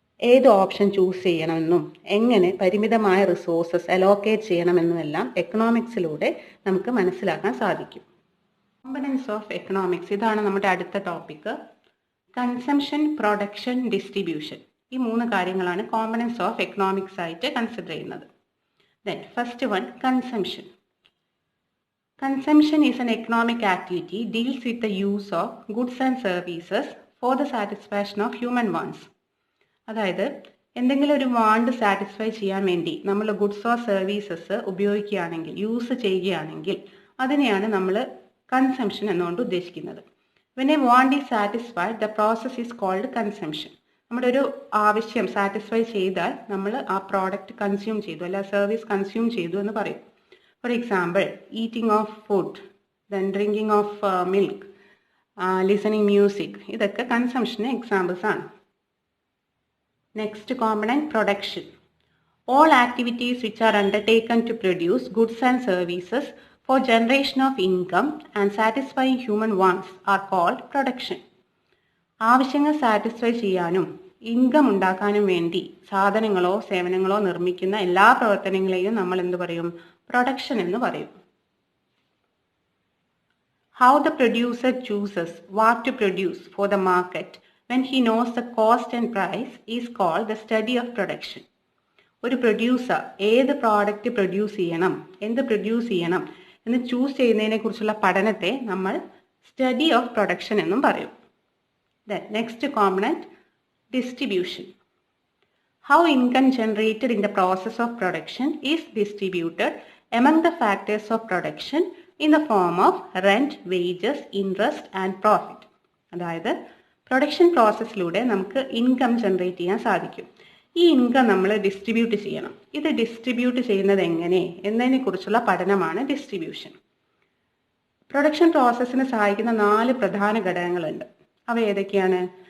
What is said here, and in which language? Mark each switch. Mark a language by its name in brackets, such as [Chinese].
[Malayalam] ഏത് option choose ചെയ്യണമെന്നും എങ്ങനെ പരിമിതമായ റിസോഴ്സസ് അലോക്കേറ്റ് ചെയ്യണമെന്നുമെല്ലാം എക്കണോമിക്സിലൂടെ നമുക്ക് മനസ്സിലാക്കാൻ സാധിക്കും. കോമ്പണൻസ് ഓഫ് എക്കണോമിക്സ്, ഇതാണ് നമ്മുടെ അടുത്ത ടോപ്പിക്ക്. കൺസംഷൻ, പ്രൊഡക്ഷൻ, ഡിസ്ട്രിബ്യൂഷൻ, ഈ 3 കാര്യങ്ങളാണ് കോമ്പണൻസ് ഓഫ് എക്കണോമിക്സ് ആയിട്ട് കൺസിഡർ ചെയ്യുന്നത്. [English] Then first one, consumption. Consumption is an economic activity deals with the use of goods and services for the satisfaction of human wants. [Malayalam] അതായത് എന്തെങ്കിലും ഒരു want satisfy ചെയ്യാൻ വേണ്ടി നമ്മൾ ഗുഡ്സ് ഓർ സർവീസസ് ഉപയോഗിക്കുകയാണെങ്കിൽ, use ചെയ്യുകയാണെങ്കിൽ അതിനെയാണ് നമ്മൾ കൺസംഷൻ എന്നുകൊണ്ട് ഉദ്ദേശിക്കുന്നത്. [English] When a want is satisfied the process is called consumption. [Malayalam] നമ്മുടെ ഒരു ആവശ്യം സാറ്റിസ്ഫൈ ചെയ്താൽ നമ്മൾ ആ പ്രോഡക്റ്റ് കൺസ്യൂം ചെയ്തു അല്ല സർവീസ് കൺസ്യൂം ചെയ്തു എന്ന് പറയും. [English] For example, eating of food, then drinking of milk, listening music, [Malayalam] ഇതൊക്കെ കൺസംഷന് എക്സാമ്പിൾസ് ആണ്. [English] Next component, production. All activities which are undertaken to produce goods and services for generation of income and satisfying human wants are called production. [Malayalam] ആവശ്യങ്ങൾ satisfy ചെയ്യാനും income ഉണ്ടാക്കാനും വേണ്ടി സാധനങ്ങളോ സേവനങ്ങളോ നിർമ്മിക്കുന്ന എല്ലാ പ്രവർത്തനങ്ങളെയും നമ്മൾ എന്ത് പറയും? പ്രൊഡക്ഷൻ എന്ന് പറയും. [English] How the producer chooses what to produce for the market when he knows the cost and price is called the study of production. [Malayalam] ഒരു പ്രൊഡ്യൂസർ ഏത് പ്രോഡക്റ്റ് പ്രൊഡ്യൂസ് ചെയ്യണം, എന്ത് പ്രൊഡ്യൂസ് ചെയ്യണം എന്ന് ചൂസ് ചെയ്യുന്നതിനെ കുറിച്ചുള്ള പഠനത്തെ നമ്മൾ സ്റ്റഡി ഓഫ് പ്രൊഡക്ഷൻ എന്നും പറയും. Next component, distribution. [English] How income generated in the process of production is distributed among the factors of production in the form of rent, wages, interest and profit. [Malayalam] അതായത് production പ്രോസസ്സിലൂടെ നമുക്ക് income generate ചെയ്യാൻ സാധിക്കും. ഈ income നമ്മൾ distribute ചെയ്യണം. ഇത് distribute ചെയ്യുന്നത് എങ്ങനെ എന്നതിനെ കുറിച്ചുള്ള പഠനമാണ് ഡിസ്ട്രിബ്യൂഷൻ. പ്രൊഡക്ഷൻ പ്രോസസ്സിന് സഹായിക്കുന്ന 4 പ്രധാന ഘടകങ്ങളുണ്ട്. അവ ഏതൊക്കെയാണ്?